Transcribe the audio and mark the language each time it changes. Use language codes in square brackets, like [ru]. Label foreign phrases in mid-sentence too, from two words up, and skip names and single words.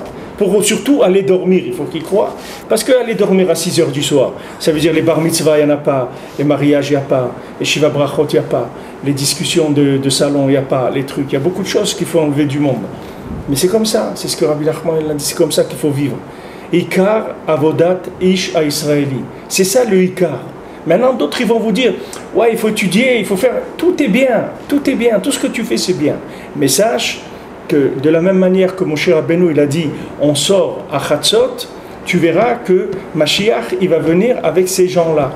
[fr] Pour surtout aller dormir, il faut qu'il croie. Parce qu'aller dormir à 6 heures du soir, ça veut dire les [he] בר מצוה, [fr] il n'y en a pas, les mariages, il n'y a pas, les [he] שבע ברכות, [fr] il n'y a pas, les discussions de salon, il n'y a pas, les trucs. Il y a beaucoup de choses qu'il faut enlever du monde. Mais c'est comme ça, c'est ce que Rabbi Nachman a dit, c'est comme ça qu'il faut vivre. [he] עיקר עבודת איש הישראלי. [fr] C'est ça le Ikar. Maintenant, d'autres, ils vont vous dire, ouais, il faut étudier, il faut faire, tout est bien, tout ce que tu fais, c'est bien. Mais sache que de la même manière que Moshe Rabbeinu, il a dit, on sort à Chatzot, tu verras que Mashiach, il va venir avec ces gens-là.